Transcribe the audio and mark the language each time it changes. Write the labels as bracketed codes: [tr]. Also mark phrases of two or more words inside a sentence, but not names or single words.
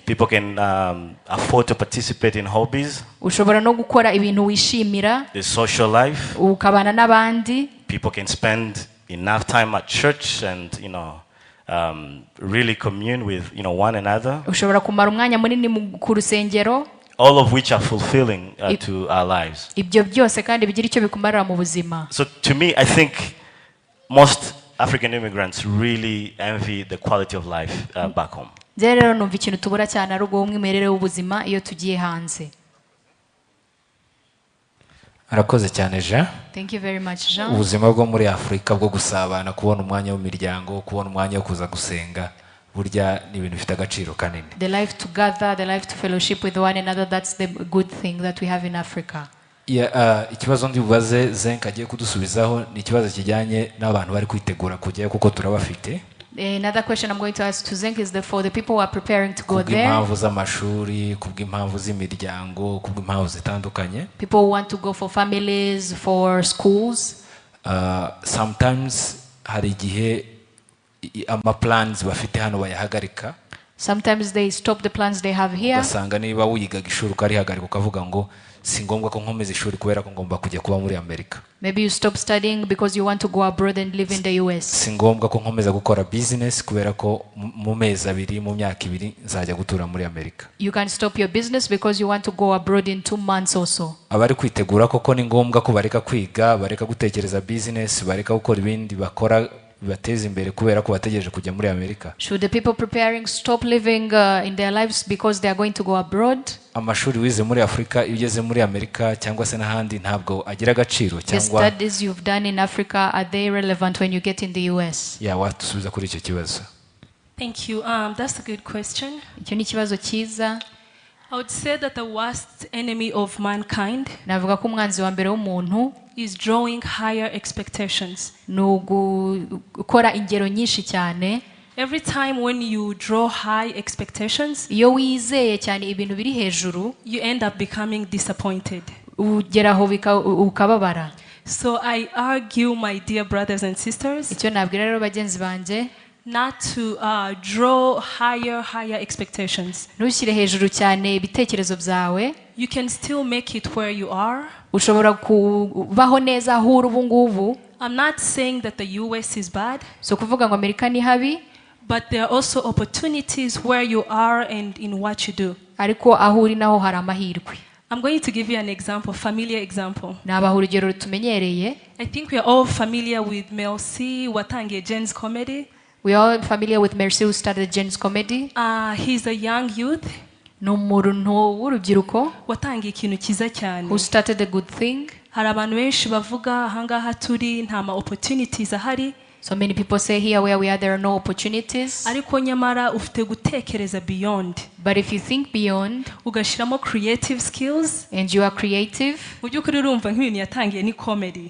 [en] People can afford to participate in hobbies. [rw] ushobora no gukora ibintu wishimira. [en] There's social life. [rw] ukabana n'abandi. [en] People can spend enough time at church and, really commune with, one another. [rw] ushobora kumara umwanya munini ku rusengero. [en] All of which are fulfilling to our lives. [rw] ibyo byose kandi bigira icyo bikumarira mu buzima. [en] So to me, I think most African immigrants really envy the quality of life back home. [rw] rero numva ikintu tubura cyane ari ubwo umwimerere w'ubuzima iyo tugiye hanze. arakoze cyane Jean. [en] Thank you very much Jean. [rw] ubuzima bwo muri Afurika bwo gusabana, kubona umwanya w'imiryango, kubona umwanya wo kuza gusenga, burya ni ibintu bifite agaciro kanini. [en] The life together, the life to fellowship with one another, that's the good thing that we have in Africa. [rw] ikibazo ndi bubaze Zenk agiye kudusubizaho ni ikibazo kijyanye n'abantu bari kwitegura kujyayo kuko turabafite. [en] Another question I'm going to ask to Zenk is for the people who are preparing to go there. [rw] kubw'impamvu z'amashuri, kubw'impamvu z'imiryango, kubw'impamvu zitandukanye. [en] People who want to go for families, for schools. [rw] Sometimes hari igihe plans bafite hano bayahagarika. [en] Sometimes they stop the plans they have here. [rw] ugasanga niba wigaga ishuri ukarihagarika ukavuga ngo si ngombwa ko nkomeza ishuri kubera ko ngomba kujya kuba muri Amerika. [en] Maybe you stop studying because you want to go abroad and live in the US. [rw] si ngombwa ko nkomeza gukora business kubera ko mu mezi abiri, mu myaka ibiri nzajya gutura muri Amerika. [en] You can stop your business because you want to go abroad in 2 months also. [rw] abari kwitegura koko ni ngombwa ko bareka kwiga, bareka gutekereza business, bareka gukora ibindi bakora bibateza imbere kubera ko bategereje kujya muri Amerika. [en] Should the people preparing stop living in their lives because they are going to go abroad? [rw] amashuri wize muri Afurika iyo ugeze muri Amerika cyangwa se n'ahandi ntabwo agira agaciro [en] The [rw] cyangwa [en] studies you've done in Africa, are they relevant when you get in the US? [rw] watusubiza kuri icyo kibazo. [en] Thank you. That's a good question. [rw] Icyo ni ikibazo cyiza. [en] I would say that the worst enemy of mankind [rw] Navuga ko umwanzi wa mbere w'umuntu [en] is drawing higher expectations. [rw] ni ugukora ingero nyinshi cyane. [en] Every time when you draw high expectations, [rw] iyo wizeye cyane ibintu biri hejuru, [en] you end up becoming disappointed. [rw] ugeraho ukababara. [en] So I argue, my dear brothers and sisters, [rw] Icyo nabwira rero bagenzi banjye, [en] not to draw higher expectations. [rw] ntushyire hejuru cyane ibitekerezo byawe. [en] You can still make it where you are. [rw] Ushobora kubaho neza aho uri ubu ngubu. [en] I'm not saying that the US is bad, [rw] so kuvuga ngo Amerika ni habi, [en] but there are also opportunities where you are and in what you do. [rw] ariko aho uri naho hari amahirwe. [en] I'm going to give you an example, familiar example. [rw] nabaha urugero rutumenyereye. [en] I think we are all familiar with Mel C, watangiye Jen's Comedy. We are all familiar with Mercy who started Jen's Comedy. He's a young youth [rw] Ni umuntu w'urubyiruko watangiye ikintu cyiza cyane. [en] who started a good thing. [rw] Hari abantu benshi bavuga ahangaha turi nta ma opportunities ahari. [en] So many people say here where we are there are no opportunities. [rw] Ariko nyamara ufite gutekereza beyond. [en] But if you think beyond [rw] Ugashiramo [en] creative skills. and you are creative, [rw] Mu by'ukuri urumva nk'ibintu yatangiye ni comedy.